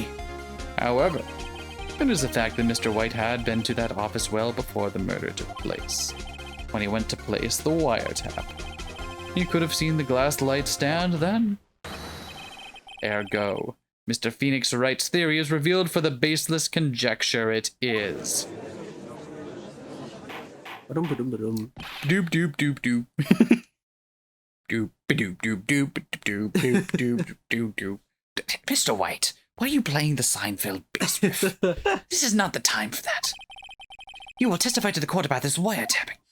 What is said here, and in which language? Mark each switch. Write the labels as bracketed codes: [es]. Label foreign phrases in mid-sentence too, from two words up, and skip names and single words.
[en] However, it is a fact that Mr. White had been to that office well before the murder took place. When he went to place the wiretap, he could have seen the glass light stand then. Ergo, Mr. Phoenix Wright's theory is revealed for the baseless conjecture it is. Ba-dum-ba-dum-ba-dum. Doop doop doop doop. Doop doop doop doop doop doop doop doop doop. Mr. White, why are you playing the Seinfeld bass riff? This is not the time for that. You will testify to the court about this wiretapping.